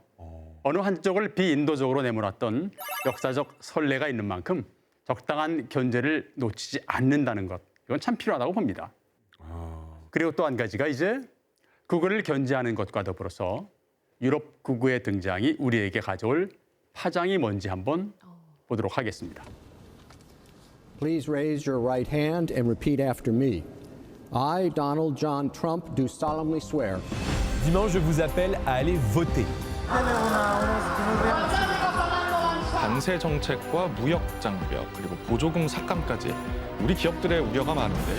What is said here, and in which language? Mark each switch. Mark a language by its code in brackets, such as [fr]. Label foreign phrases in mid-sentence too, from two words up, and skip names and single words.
[ko] 어느 한쪽을 비인도적으로 내몰았던 역사적 선례가 있는 만큼 적당한 견제를 놓치지 않는다는 것, 이건 참 필요하다고 봅니다. 그리고 또 한 가지가 이제 극우를 견제하는 것과 더불어서 유럽 극우의 등장이 우리에게 가져올 파장이 뭔지 한번 보도록 하겠습니다. [en] Please raise your right hand and repeat after me. I, Donald John Trump, do solemnly swear [fr] Dimanche, je vous appelle à aller voter. [ko] 관세 정책과 무역 장벽 그리고 보조금 삭감까지 우리 기업들의 우려가 많은데요.